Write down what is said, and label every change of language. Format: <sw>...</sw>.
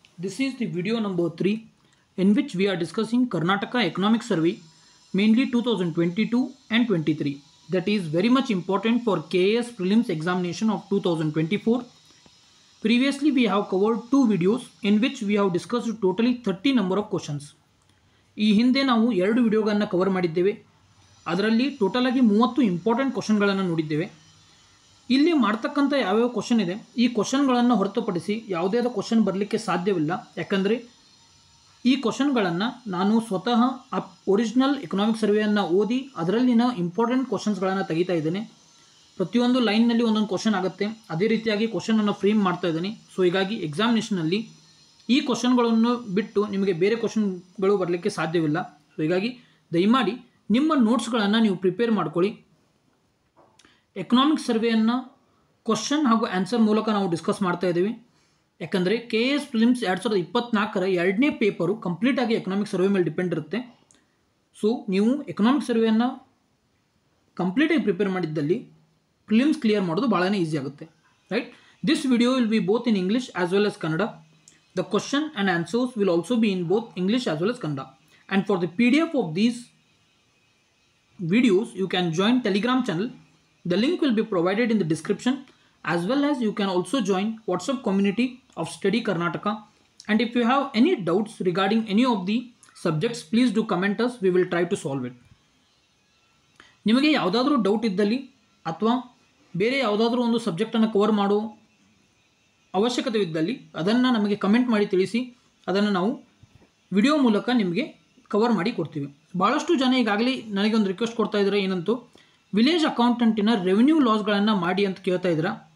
<en>This is the video number 3 in which we are discussing Karnataka Economic Survey, mainly 2022 and 23. That is very much important for KAS prelims examination of 2024. Previously we have covered 2 videos in which we have discussed totally 30 number of questions.</en> <kn>ಈ ಹಿಂದೆ ನಾವು 2 ವಿಡಿಯೋಗಳನ್ನು cover ಮಾಡಿದ್ದೇವೆ. ಅದರಲ್ಲಿ total ಆಗಿ 30 important ಕ್ವೆಶ್ಚನ್ಗಳನ್ನು ನೋಡಿದ್ದೇವೆ. ಇಲ್ಲಿ ಮಾಡ್ತಕ್ಕಂಥ ಯಾವ್ಯಾವ ಕ್ವೆಶ್ಚನ್ ಇದೆ ಈ ಕ್ವೆಶ್ಚನ್ಗಳನ್ನು ಹೊರತುಪಡಿಸಿ ಯಾವುದೇ ಕ್ವೆಶ್ಚನ್ ಬರಲಿಕ್ಕೆ ಸಾಧ್ಯವಿಲ್ಲ. ಯಾಕಂದರೆ ಈ ಕ್ವೆಶ್ಚನ್ಗಳನ್ನು ನಾನು ಸ್ವತಃ ಒರಿಜಿನಲ್ ಎಕನಾಮಿಕ್ ಸರ್ವೆಯನ್ನು ಓದಿ ಅದರಲ್ಲಿನ ಇಂಪಾರ್ಟೆಂಟ್ ಕ್ವೆಶ್ಚನ್ಸ್ಗಳನ್ನು ತೆಗಿತಾ ಇದ್ದೇನೆ. ಪ್ರತಿಯೊಂದು ಲೈನ್ನಲ್ಲಿ ಒಂದೊಂದು ಕ್ವೆಶ್ಚನ್ ಆಗುತ್ತೆ. ಅದೇ ರೀತಿಯಾಗಿ ಕ್ವೆಶ್ಚನನ್ನು ಫ್ರೇಮ್ ಮಾಡ್ತಾ ಇದ್ದೀನಿ. ಸೊ ಹೀಗಾಗಿ ಎಕ್ಸಾಮಿನೇಷನಲ್ಲಿ ಈ ಕ್ವೆಶ್ಚನ್ಗಳನ್ನು ಬಿಟ್ಟು ನಿಮಗೆ ಬೇರೆ ಕ್ವೆಶ್ಚನ್ಗಳು ಬರಲಿಕ್ಕೆ ಸಾಧ್ಯವಿಲ್ಲ. ಸೊ ಹೀಗಾಗಿ ದಯಮಾಡಿ ನಿಮ್ಮ ನೋಟ್ಸ್ಗಳನ್ನು ನೀವು ಪ್ರಿಪೇರ್ ಮಾಡ್ಕೊಳ್ಳಿ. ಎಕನಾಮಿಕ್ ಸರ್ವೆಯನ್ನು ಕ್ವಶನ್ ಹಾಗೂ ಆನ್ಸರ್ ಮೂಲಕ ನಾವು ಡಿಸ್ಕಸ್ ಮಾಡ್ತಾ ಇದ್ದೀವಿ. ಯಾಕಂದರೆ KAS ಪ್ರಿಲಿಮ್ಸ್ 2024ರ 2ನೇ ಪೇಪರು ಕಂಪ್ಲೀಟಾಗಿ ಎಕನಾಮಿಕ್ ಸರ್ವೆ ಮೇಲೆ ಡಿಪೆಂಡ್ ಇರುತ್ತೆ. ಸೊ ನೀವು ಎಕನಾಮಿಕ್ ಸರ್ವೆಯನ್ನು ಕಂಪ್ಲೀಟಾಗಿ ಪ್ರಿಪೇರ್ ಮಾಡಿದ್ದಲ್ಲಿ ಪ್ರಿಲಿಮ್ಸ್ ಕ್ಲಿಯರ್ ಮಾಡೋದು ಭಾಳನೇ ಈಸಿ ಆಗುತ್ತೆ.</kn> <en>Right, this video will be both in English as well as Kannada. The question and answers will also be in both English as well as Kannada. And for the PDF of these videos, you can join Telegram channel. The link will be provided in the description, as well as you can also join WhatsApp community of Study Karnataka. And if you have any doubts regarding any of the subjects, please do comment us. We will try to solve it.</en> <kn>ನಿಮಗೆ ಯಾವುದಾದರೂ doubt ಇದ್ದಲ್ಲಿ ಅಥವಾ ಬೇರೆ ಯಾವುದಾದರೂ ಒಂದು ಸಬ್ಜೆಕ್ಟನ್ನು cover ಮಾಡೋ ಅವಶ್ಯಕತೆ ಇದ್ದಲ್ಲಿ ಅದನ್ನು ನಮಗೆ ಕಮೆಂಟ್ ಮಾಡಿ ತಿಳಿಸಿ. ಅದನ್ನು ನಾವು ವಿಡಿಯೋ ಮೂಲಕ ನಿಮಗೆ ಕವರ್ ಮಾಡಿ ಕೊಡ್ತೀವಿ. ಭಾಳಷ್ಟು ಜನ ಈಗಾಗಲೇ ನನಗೆ ಒಂದು ರಿಕ್ವೆಸ್ಟ್ ಕೊಡ್ತಾ ಇದ್ದಾರೆ, ಏನಂತೂ ವಿಲೇಜ್ ಅಕೌಂಟೆಂಟಿನ ರೆವಿನ್ಯೂ ಲಾಸ್ಗಳನ್ನು ಮಾಡಿ ಅಂತ ಕೇಳ್ತಾ ಇದ್ದೀರಾ.</kn>